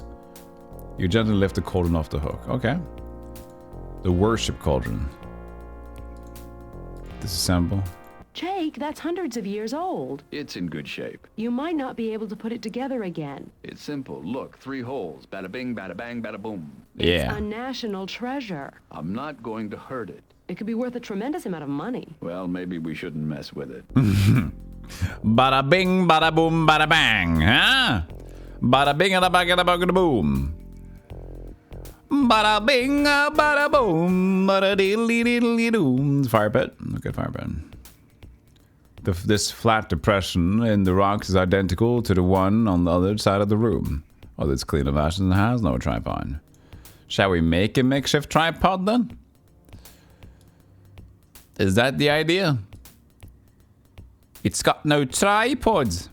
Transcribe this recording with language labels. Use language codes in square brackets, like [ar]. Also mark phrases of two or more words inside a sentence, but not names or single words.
[en] You gently lift the cauldron off the hook. Okay. The worship cauldron. Disassemble. Jake, Mike, that's hundreds of years old. It's in good shape. You might not be able to put it together again. It's simple. Look, 3 holes. Bada bing, bada bang, bada boom. It's a national treasure. I'm not going to hurt it. It could be worth a tremendous amount of money. Well, maybe we shouldn't mess with it. Bada bing, bada boom, bada bang, huh? Bada bing, bada bang, bada boom. Bada bing, bada boom, bada diddly diddly doom. Fire pit. Look at fire pit. This flat depression in the rocks is identical to the one on the other side of the room. Oh, it's clean of ashes and has no tripod. Shall we make a makeshift tripod then? Is that the idea? It's got no tripods.